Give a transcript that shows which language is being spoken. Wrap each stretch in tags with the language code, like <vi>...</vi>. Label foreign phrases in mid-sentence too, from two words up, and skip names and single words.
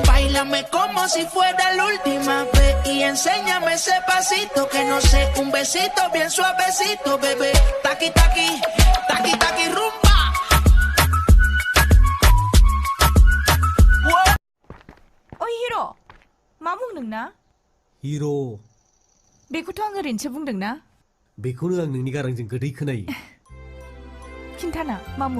<es>Báilame como si fuera la última vez y enséñame ese pasito que no sé, un besito bien suavecito, bebé. Taqui, taqui, taqui, taqui, rumba.</es> <brx>ओइ हिर' मा बुंदों ना? हिर' बेखौथ' आं ओरैनोसो बुंदों ना? बेखौनो आं नोंनि गारांजों गोदै खोनायो। खिन्थाना मा मुं?</brx>